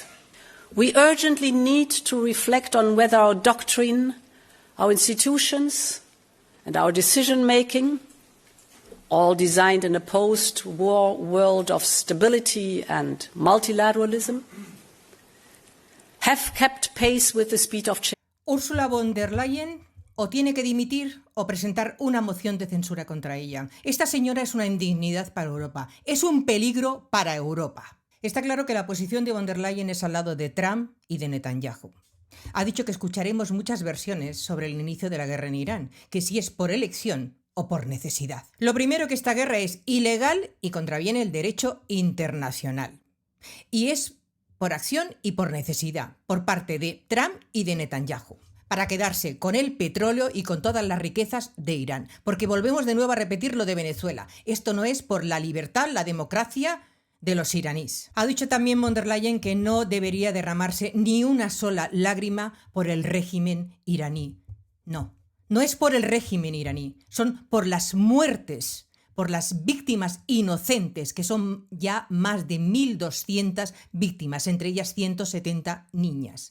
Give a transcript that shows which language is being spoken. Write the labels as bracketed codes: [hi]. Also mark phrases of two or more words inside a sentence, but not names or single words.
[en] We urgently need to reflect on whether our doctrine, our institutions, and our decision-making, all designed in a post-war world of stability and multilateralism, have kept pace with the speed of change. [es] Ursula von der Leyen o tiene que dimitir o presentar una moción de censura contra ella. Esta señora es una indignidad para Europa, es un peligro para Europa. Está claro que la posición de von der Leyen es al lado de Trump y de Netanyahu. Ha dicho que escucharemos muchas versiones sobre el inicio de la guerra en Irán, que si es por elección o por necesidad. Lo primero, que esta guerra es ilegal y contraviene el derecho internacional. Y es por acción y por necesidad, por parte de Trump y de Netanyahu, para quedarse con el petróleo y con todas las riquezas de Irán. Porque volvemos de nuevo a repetir lo de Venezuela. Esto no es por la libertad, la democracia de los iraníes. Ha dicho también von der Leyen que no debería derramarse ni una sola lágrima por el régimen iraní. No es por el régimen iraní, son por las muertes, por las víctimas inocentes, que son ya más de 1.200 víctimas, entre ellas 170 niñas.